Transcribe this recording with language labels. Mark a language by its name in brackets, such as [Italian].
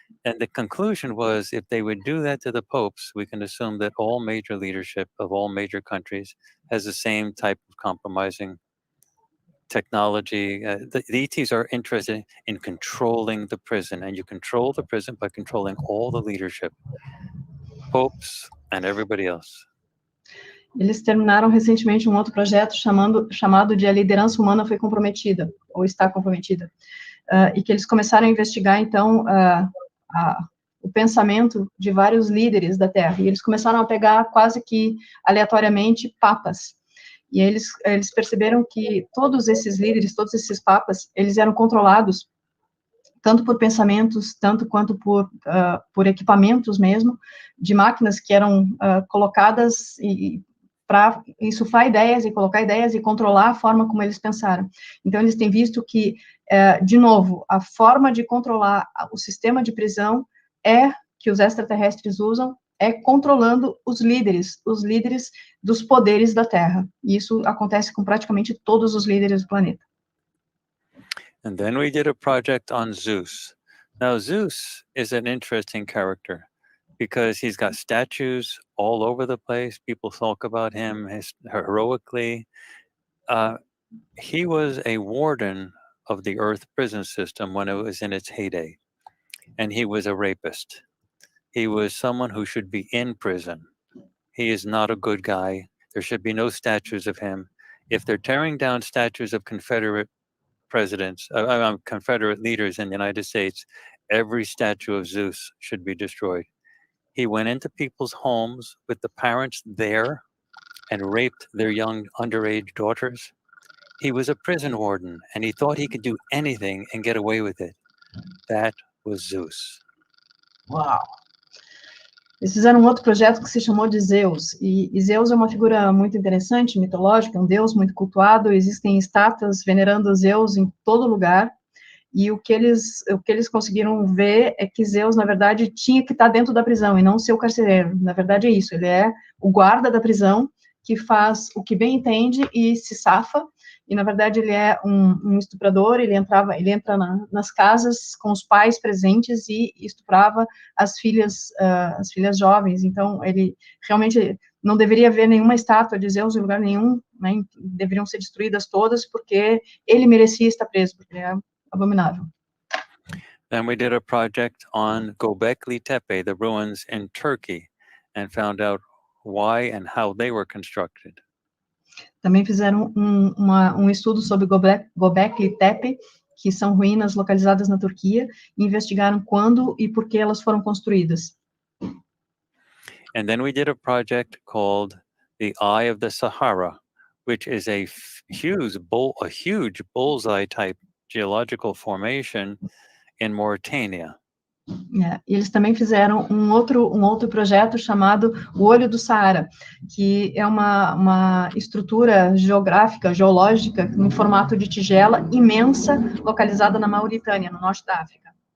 [English] And the conclusion was, if they would do that to the popes, we can assume that all major leadership of all major countries has the same type of compromising technology. The ETs are interested in controlling the prison, and you control the prison by controlling all the leadership, popes and everybody else. [Portuguese] Eles terminaram recentemente um outro projeto chamado de A Liderança Humana Foi Comprometida, ou Está Comprometida, e que eles começaram a investigar, então, o pensamento de vários líderes da Terra, e eles começaram a pegar quase que aleatoriamente papas, e eles perceberam que todos esses líderes, todos esses papas, eles eram controlados tanto por pensamentos, tanto quanto por equipamentos mesmo, de máquinas que eram colocadas para insuflar ideias e colocar ideias e controlar a forma como eles pensaram. Então, eles têm visto que, de novo, a forma de controlar o sistema de prisão que os extraterrestres usam, controlando os líderes dos poderes da Terra. E isso acontece com praticamente todos os líderes do planeta. [English] And then we did a project on Zeus. Now, Zeus is an interesting character because he's got statues all over the place. People talk about him heroically. He was a warden of the Earth prison system when it was in its heyday, and he was a rapist. He was someone who should be in prison. He is not a good guy. There should be no statues of him. If they're tearing down statues of Confederate Confederate leaders in the United States, every statue of Zeus should be destroyed. He went into people's homes with the parents there and raped their young underage daughters. He was a prison warden, and he thought he could do anything and get away with it. That was Zeus. [Portuguese] Uau! Eles fizeram um outro projeto que se chamou de Zeus, e Zeus é uma figura muito interessante, mitológica, um deus muito cultuado, existem estátuas venerando Zeus em todo lugar, e o que eles conseguiram ver é que Zeus, na verdade, tinha que estar dentro da prisão, e não ser o carcereiro. Na verdade é isso, ele é o guarda da prisão, que faz o que bem entende e se safa, e na verdade ele é um estuprador, ele entra nas casas com os pais presentes e estuprava as filhas jovens. Então ele realmente não deveria haver nenhuma estátua de Zeus em lugar nenhum, né? Deveriam ser destruídas todas, porque ele merecia estar preso, porque ele é abominável. [English] Then we did a project on Göbekli Tepe, the ruins in Turkey, and found out why and how they were constructed. [Portuguese] Também fizeram um estudo sobre Göbekli Tepe, que são ruínas localizadas na Turquia, e investigaram quando e por que elas foram construídas. [English] And then we did a project called the Eye of the Sahara, which is a huge bullseye type geological formation in Mauritania. [Portuguese] E eles também fizeram um outro projeto chamado O Olho do Saara, que é uma estrutura geológica, em formato de tigela, imensa, localizada na Mauritânia, no norte da África.